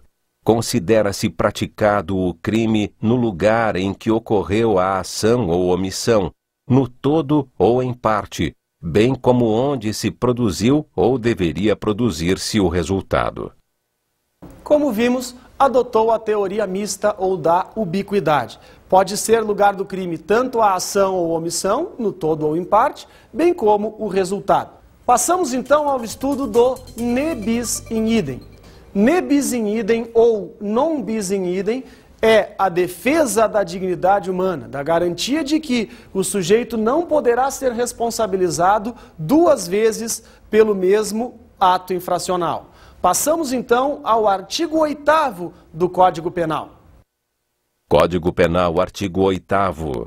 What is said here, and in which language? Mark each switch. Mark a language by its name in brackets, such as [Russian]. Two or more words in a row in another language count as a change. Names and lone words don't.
[Portuguese] Considera-se praticado o crime no lugar em que ocorreu a ação ou omissão, no todo ou em parte, bem como onde se produziu ou deveria produzir-se o resultado. Como vimos, adotou a teoria mista ou da ubiquidade. Pode ser lugar do crime tanto a ação ou omissão, no todo ou em parte, bem como o resultado. Passamos então ao estudo do [Latin] ne bis in idem. ne bis in idem [Portuguese] ou [Latin] non bis in idem [Portuguese] é a defesa da dignidade humana, da garantia de que o sujeito não poderá ser responsabilizado duas vezes pelo mesmo ato infracional. Passamos então ao artigo 8º do Código Penal. Código Penal, artigo 8º.